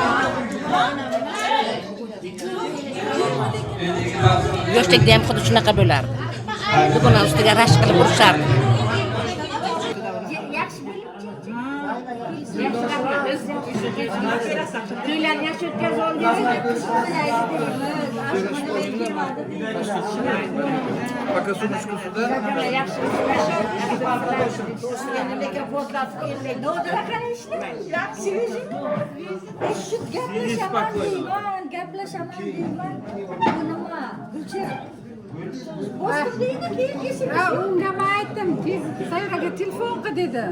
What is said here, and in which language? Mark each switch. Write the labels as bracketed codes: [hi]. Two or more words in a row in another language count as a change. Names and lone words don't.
[uz] Yoshlikda ham xuddi shunaqa bo'lardi. Dugonani ustiga rashk qilib urishardi. To'ylarni yaxshi o'tkazib oldingiz. [ru] Пока сумочку сюда. [uz] Gaplashaman deyman. Nima? Unga men aytdim, tez Sayyoraga telefon qil dedim.